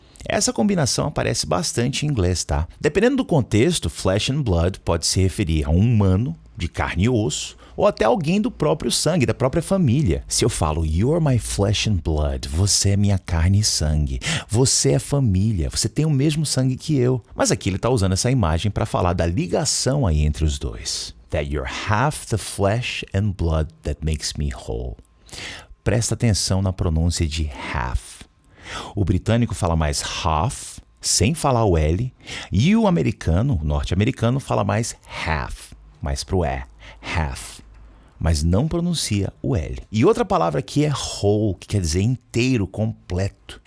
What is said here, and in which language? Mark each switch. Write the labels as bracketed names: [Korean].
[Portuguese] Essa combinação aparece bastante em inglês, tá? Dependendo do contexto, flesh and blood pode se referir a um humano, de carne e osso, ou até alguém do próprio sangue, da própria família. Se eu falo, [English] you're my flesh and blood, [Portuguese] você é minha carne e sangue, você é família, você tem o mesmo sangue que eu. Mas aqui ele está usando essa imagem para falar da ligação aí entre os dois. [English] That you're half the flesh and blood that makes me whole. [Portuguese] Presta atenção na pronúncia de half. O britânico fala mais half, sem falar o L, e o americano, o norte-americano, fala mais half, mais pro E, half. mas não pronuncia o L. E outra palavra aqui é whole, que quer dizer inteiro, completo.